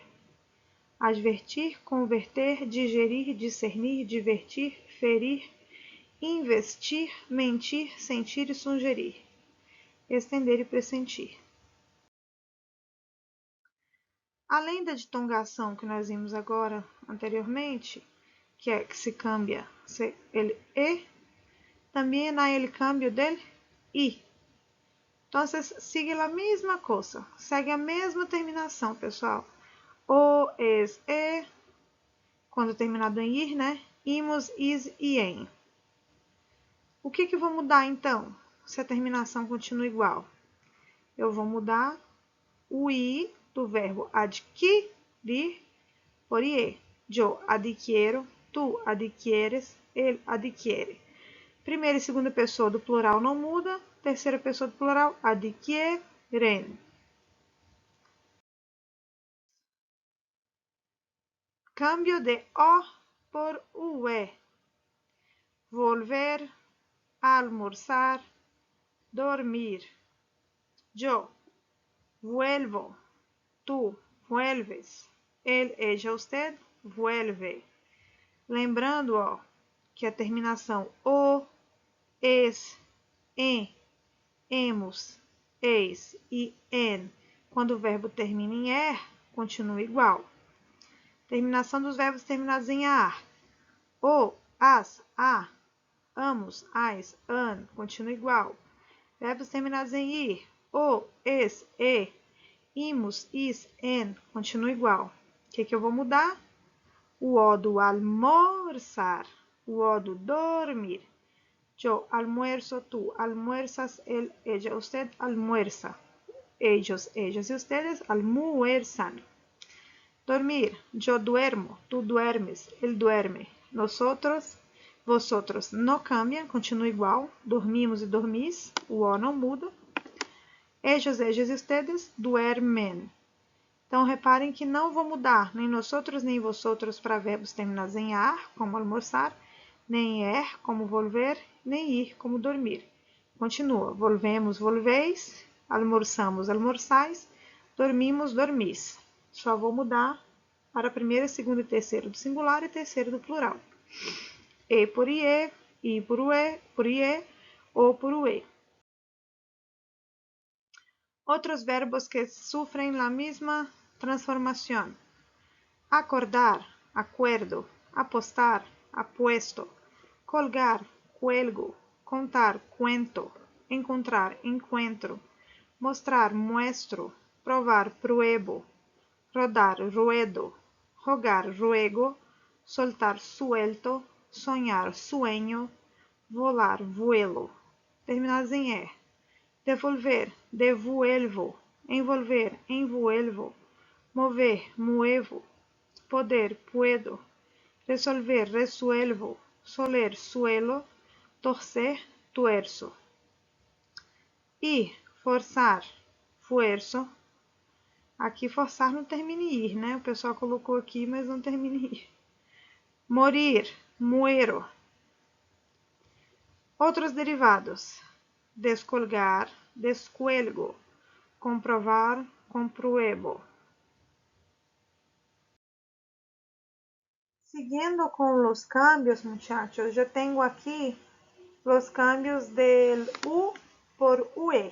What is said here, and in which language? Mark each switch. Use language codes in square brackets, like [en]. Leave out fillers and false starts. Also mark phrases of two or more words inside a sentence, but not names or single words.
[pt] Advertir, converter, digerir, discernir, divertir, ferir, investir, mentir, sentir e sugerir. Estender e pressentir. Além da ditongação que nós vimos agora anteriormente, que é que se cambia ele e, também há ele [es] cambio del i. [pt] Então, sigue a mesma coisa, segue a mesma terminação, pessoal. O, es, e, quando terminado em ir, né? Imos, is e em. O que eu vou mudar, então, se a terminação continua igual? Eu vou mudar o i do verbo adquirir por ie. [es] Eu adquiero, tu adquieres, ele adquiere. [pt] Primeira e segunda pessoa do plural não muda. Terceira pessoa do plural, [es] adquieren. Cambio de O por UE. Volver, almorzar, dormir. Yo vuelvo, tú vuelves, él, ella, usted vuelve. [pt] Lembrando, ó, que a terminação o, es, em, hemos, eis e en, quando o verbo termina em er, continua igual. Terminação dos verbos terminados em ar. O, as, a, amos, ais, an, continua igual. Verbos terminados em ir. O, es, e, imos, is, en, continua igual. O que eu vou mudar? O O do almorzar. O O do dormir. [es] Yo almuerzo, tú almuerzas, él, ella, usted almuerza. Ellos, ellas y ustedes almuerzan. Dormir. Yo duermo, tú duermes, él duerme. Nosotros, vosotros. [pt] Não cambiam, continua igual. Dormimos e dormis, o O não muda. [es] Ellos, ellas e ustedes duermen. [pt] Então, reparem que não vou mudar nem nosotros nem vosotros para verbos terminados em ar, como almoçar, nem er, como volver, nem ir, como dormir. Continua. Volvemos, volveis. Almoçamos, almoçais. Dormimos, dormis. Só vou mudar para primeiro, segundo e terceiro do singular e terceiro do plural. E por ie, i por ie, o por ue. Outros verbos que sofrem a mesma transformação. Acordar, [es] acuerdo, apostar, apuesto, colgar, cuelgo, contar, cuento, encontrar, encuentro, mostrar, muestro, provar, pruebo, rodar, ruedo, rogar, ruego, soltar, suelto, sonhar, sueño, volar, vuelo. [pt] Terminados em er. [es] Devolver, devuelvo, envolver, envuelvo, mover, muevo, poder, puedo, resolver, resuelvo, soler, suelo, torcer, tuerzo. [pt] Ir, forçar, fuerzo. Aqui forçar não termina em ir, né? O pessoal colocou aqui, mas não termina em ir. Morir, muero. Outros derivados. Descolgar, descuelgo. Comprovar, compruebo. [es] Siguiendo con los cambios, muchachos, yo tengo aquí los cambios del U por UE.